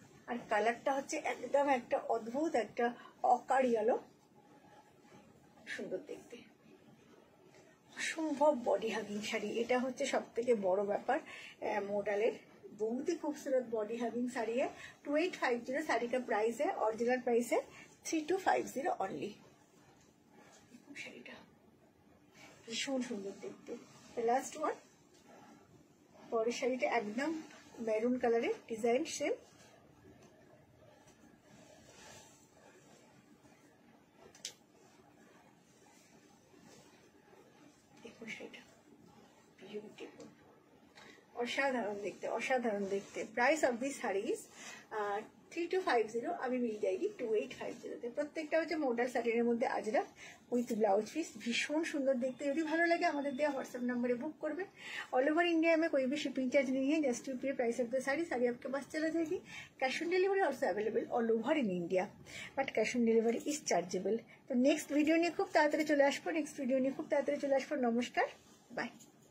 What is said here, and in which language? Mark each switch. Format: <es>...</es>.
<bn>আর কালারটা হচ্ছে একদম একটা অদ্ভুত একটা অকার ইয়েলো, সুন্দর দেখতে, অসম্ভব বডি হাগিং শাড়ি। এটা হচ্ছে সব থেকে বড় ব্যাপার মডেলের।</bn> <hi>बहुत ही खूबसूरत बॉडी हगिंग साड़ी है। 2850 साड़ी का प्राइस है, ओरिजिनल प्राइस है 3250 ओनली।</hi> <bn>শাড়িটা ভীষণ সুন্দর দেখতে। লাস্ট ওয়ান, পরের শাড়িটা একদম মেরুন কালারের, ডিজাইন সেম। দেখুন শাড়িটা বিউটিফুল, অসাধারণ দেখতে, অসাধারণ দেখতে।</bn> <hi>प्राइस ऑफ दिस साड़ीज 3250, अभी मिल जाएगी 2850।</hi> <bn>প্রত্যেকটা হচ্ছে মডেল স্যাটিনের মধ্যে আজরাক উইথ ব্লাউজ পিস, ভীষণ সুন্দর দেখতে। যদি ভালো লাগে আমাদের দেওয়া হোয়াটসঅ্যাপ नंबर बुक करबे।</bn> <hi>ऑल ओवर इंडिया में कोई भी शिपिंग चार्ज नहीं है, जस्ट यू पे प्राइस ऑफ द साड़ी आपके पास चला जाएगी। Cash on delivery also available all over in India, but cash on delivery is chargeable. तो नेक्स्ट वीडियो</hi> <bn>নিয়ে খুব তাড়াতাড়ি চলে আসবো। নমস্কার, বাই।</bn>